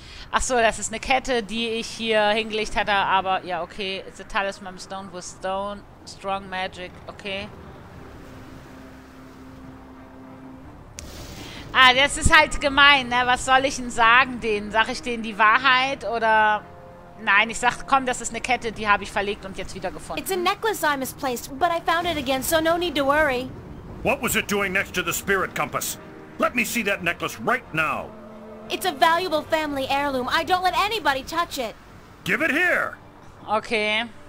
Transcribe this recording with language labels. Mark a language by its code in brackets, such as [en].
[de] Ach so, das ist eine Kette, die ich hier hingelegt hatte, aber ja, okay. [en] It's a talisman stone with stone, strong magic, okay. [de] Ah, das ist halt gemein, ne? Was soll ich denn sagen denen? Sag ich denen die Wahrheit oder... Nein, ich sag, komm, das ist eine Kette, die habe ich verlegt und jetzt wieder gefunden. [en] It's a necklace I misplaced, but I found it again, so no need to worry. What was it doing next to the spirit compass? Let me see that necklace right now. It's a valuable family heirloom. I don't let anybody touch it. Give it here. Okay.